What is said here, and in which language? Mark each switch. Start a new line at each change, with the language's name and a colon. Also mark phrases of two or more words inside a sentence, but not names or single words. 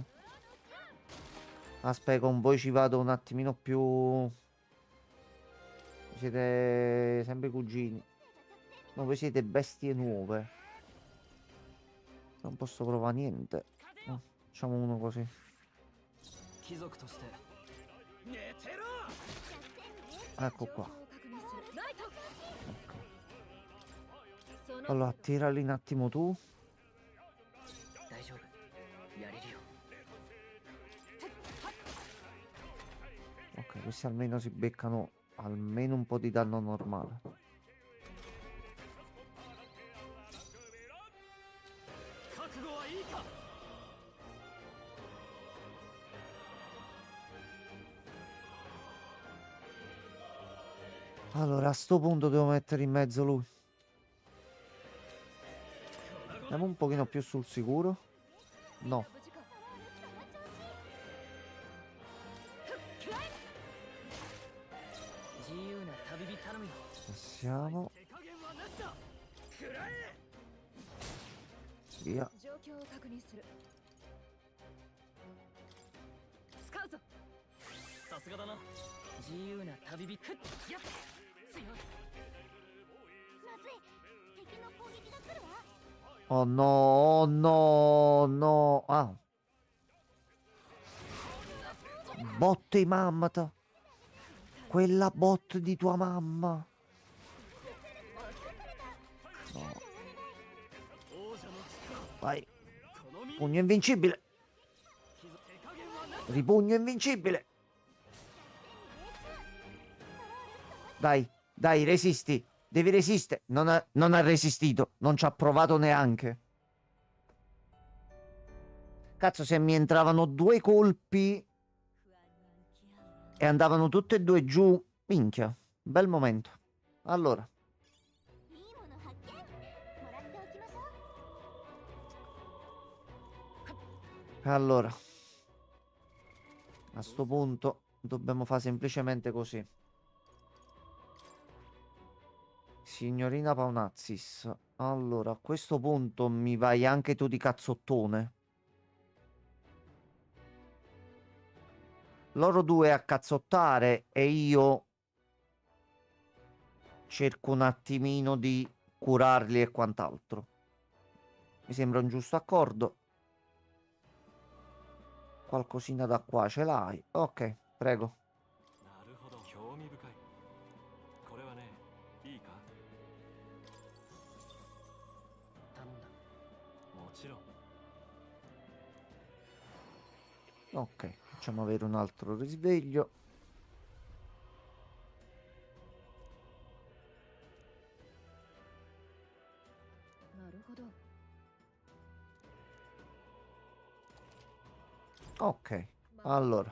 Italian: Aspetta, con voi ci vado un attimino più. Siete sempre cugini. No, voi siete bestie nuove. Non posso provare niente. No, facciamo uno così.
Japanese: 貴族として寝てろ。
Italian: Ecco qua.
Japanese: 状況を確認する。ライト。
Italian: Ok.
Japanese: その
Italian: Allora, tirali un attimo tu.
Japanese: 大丈夫。やれるよ。
Italian: Ok, questi almeno si beccano almeno un po' di danno normale.
Japanese: 覚悟はいいか。
Italian: Allora, a sto punto devo mettere in mezzo lui. Andiamo un pochino più sul sicuro. No.
Japanese: 無事か。自由な旅人頼むよ。
Italian: Passiamo.
Japanese: 手加減はなしだ。食らえ。
Italian: Via.
Japanese: 状況を確認する。使うぞ。さすがだな。自由な旅人。ふっやっ強い。まずい。敵の攻撃が来るわ。
Italian: Oh no, oh no, no. Ah. Botte mammata. Quella bot di tua mamma. No.
Japanese: 王者の力。
Italian: Vai.
Japanese: この身。
Italian: Pugno invincibile.
Japanese: 貴族手加減はなし。
Italian: Ripugno invincibile. Dai, dai, resisti. Devi resistere. Non ha resistito. Non ci ha provato neanche. Cazzo, se mi entravano due colpi e andavano tutte e due giù. Minchia. Bel momento. Allora.
Japanese: いいもの発見。もらっておきましょう。
Italian: Allora. A sto punto dobbiamo fare semplicemente così. Signorina Paunazzis. Allora, a questo punto mi vai anche tu di cazzottone. Loro due a cazzottare e io cerco un attimino di curarli e quant'altro. Mi sembra un giusto accordo. Qualcosina da qua ce l'hai. Ok, prego.
Japanese: なるほど、興味深い。これはね、いいか？頼んだ。もちろん。
Italian: Ok, facciamo avere un altro risveglio. Ok, allora.